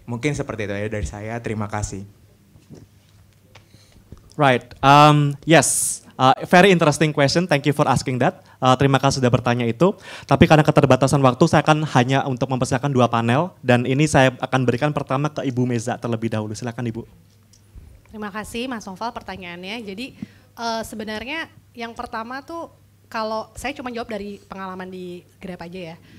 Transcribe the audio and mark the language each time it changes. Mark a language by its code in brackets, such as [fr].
[id] Mungkin seperti itu ya dari saya, terima kasih. [en] Right, yes. Very interesting question, thank you for asking that. [id] Terima kasih sudah bertanya itu. Tapi karena keterbatasan waktu, saya akan hanya untuk mempersiapkan 2 panel. Dan ini saya akan berikan pertama ke Ibu Meza terlebih dahulu. Silakan Ibu. Terima kasih Mas Noval pertanyaannya. Jadi sebenarnya yang pertama tuh, kalau saya cuma jawab dari pengalaman di Grab aja ya.